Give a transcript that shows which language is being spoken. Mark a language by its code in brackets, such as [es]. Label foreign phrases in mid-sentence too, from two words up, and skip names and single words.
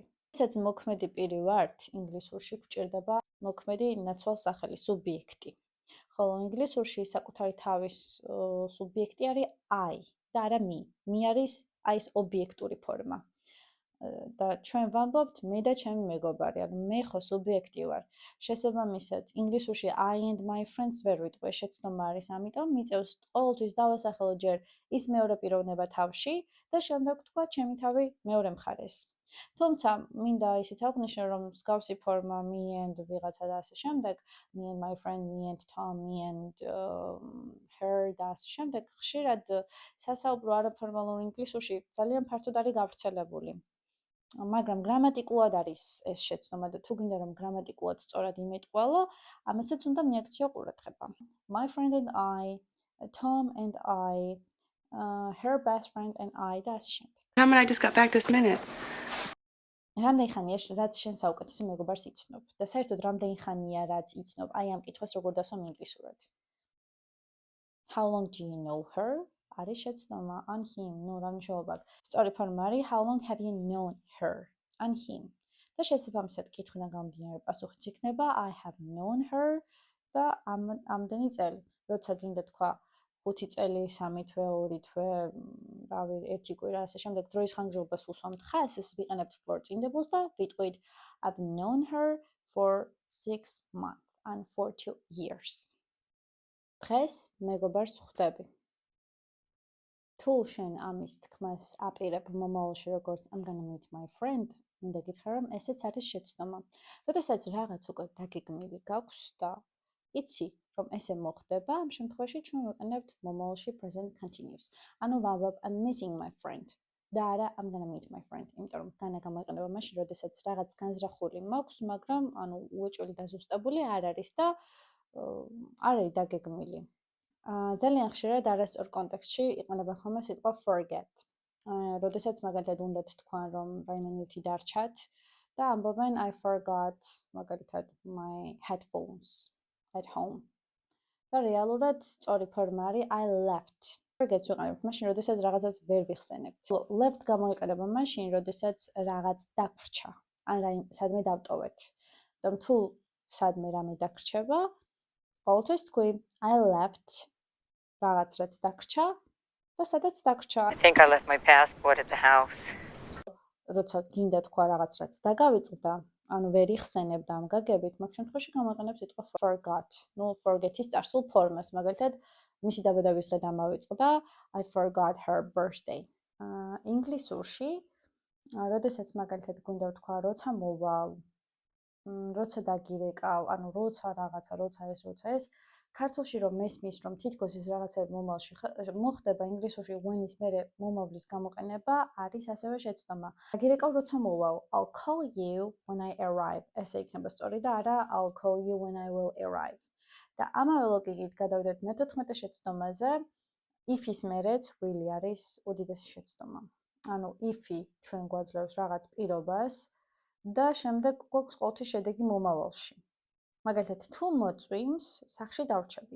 [ka] Ესაც მოქმედი პირი ვართ, ინგლისურში გვჭირდება მოქმედი ნაცვალ სახელი, სუბიექტი. ხოლო ინგლისურში საკუთარი თავის სუბიექტი არის I და არა me. Me არის აი ეს ობიექტური ფორმა. და ჩვენ ვამბობთ მე და ჩემი მეგობარი, ანუ მე ხო სუბიექტი ვარ. შესაბამისად, ინგლისურში [en] I and my friends [ka] ვერ ვიტყვი, შეცდომა არის, ამიტომ მიწევს ყოველთვის დავასახელო ჯერ ის მეორე პიროვნება თავში და შემდეგ თქვა ჩემი თავი მეორე მხარეს. თუმცა, მინდა ისიც აღვნიშნო, რომ მსგავსი ფორმა [en] me and [ka] ვიღაცა და ასე შემდეგ, [en] me and my friend, me and Tom, me and her [ka] და ასე შემდეგ, ხშირად სასაუბრო არაფორმალურ ინგლისურში ძალიან ფართოდ არის გავრცელებული. მაგრამ გრამატიკულად არის ეს შეცდომა და თუ გინდა რომ გრამატიკულად სწორად იმეტყველო, ამასაც უნდა მიაქციო ყურადღება. [en] My friend and I, [ka] Tom and I, her best friend and I და ასე შემდეგ. [en] I just got back this minute. [ka] რამდენი ხანია რაც შენ საუკეთესო მეგობარს იცნობ და საერთოდ რამდენი ხანია რაც იცნობ აი ამ კითხვას როგორ დასვამ ინგლისურად. [en] How long do you know her? [ka] არის შეცდომა on him, რა მნიშვნელობა აქვს. სწორი ფორმა არის [en] how long have you known her? on him. [ka] და შესაბამისად კითხვიდან გამომდინარე პასუხიც იქნება [en] I have known her [ka] და ამდენი წელი. როცა გინდა თქვა 5 წელი, 3 თვე, 2 თვე, რავი, 1 კვირა, ასე შემდეგ დროის ხანგრძლივობას უსვამთ ხას, ეს ვიყენებთ ფორწინდებულს და ვიტყვით [en] I've known her for 6 months and for 2 years. [ka] დღეს მეგობარს ხვდები. თუ შენ ამის თქმას აპირებ მომავალში როგორც [en] I'm gonna meet my friend, [ka] მინდა გითხრა რომ ესეც არის შეცდომა. როდესაც რაღაც უკვე დაგეგმილი გაქვს და იცი რომ ესე მოხდება, ამ შემთხვევაში ჩვენ ვიყენებთ მომავალში [en] present continuous. [ka] ანუ ვამბობ [en] I'm meeting my friend [ka] და არა [en] I'm gonna meet my friend. [ka] იმიტომ რომ განა გამოიყენება მაშინ, როდესაც რაღაც განზრახული მაქვს, მაგრამ ანუ უეჭველი და ზუსტებული არ არის და არ არის დაგეგმილი. ძალიან ხშირად არასწორ კონტექსტში იყენება ხოლმე სიტყვა forget. როდესაც მაგალითად უნდათ თქვან რომ რაიმე ნივთი დარჩათ და ამბობენ [en] I forgot [ka] მაგალითად [en] my headphones at home. [ka] და რეალურად სწორი ფორმა არის [en] I left forgets [ka] ვიყენებთ მაშინ, როდესაც რაღაცას ვერ ვიხსენებთ. Left გამოიყენება მაშინ, როდესაც რაღაც დაგვრჩა, ან სადმე დავტოვეთ. და თუ სადმე რამე დაგრჩება, ყოველთვის თქვი [en] I left [ka] რაღაც რაც დაგრჩა და სადაც დაგრჩა. [en] I think I left my passport at the house. [ka] როცა გინდა თქვა რაღაც რაც დაგავიწყდა, ანუ ვერ იხსენებდა ამ გაგებით, მაგ შემთხვევაში გამოიყენებ სიტყვა forgot. ნუ forget-ის წარსულ ფორმას, მაგალითად, მისი დაბადების დღე დამავიწყდა, [en] I forgot her birthday. [ka] ინგლისურში, როდესაც მაგალითად გვინდა ვთქვა, როცა მოვალ, როცა დაგირეკავ, ანუ როცა რაღაცა, როცა ეს, ქართულში რომ მესმის, რომ თითქოს ის რაღაცები მომავალში მოხდება, ინგლისურში when-ის მერე მომავლის გამოყენება არის ასევე შეცდომა. დაგირეკავ როცა მოვალ, [en] I'll call you when I arrive. [ka] ესე იქნება სწორი და არა [en] I'll call you when I will arrive. [ka] და ამავე ლოგიკით გადავიდეთ მე-14 შეცდომაზე, if-ის მერეც will არის უდიდესი შეცდომა. ანუ if-ი ჩვენ გვაძლევს რაღაც პირობას და შემდეგ გვაქვს ყოველთვის შედეგი მომავალში. მაგალითად, თუ მოწვიმს, სახლში დავრჩებით.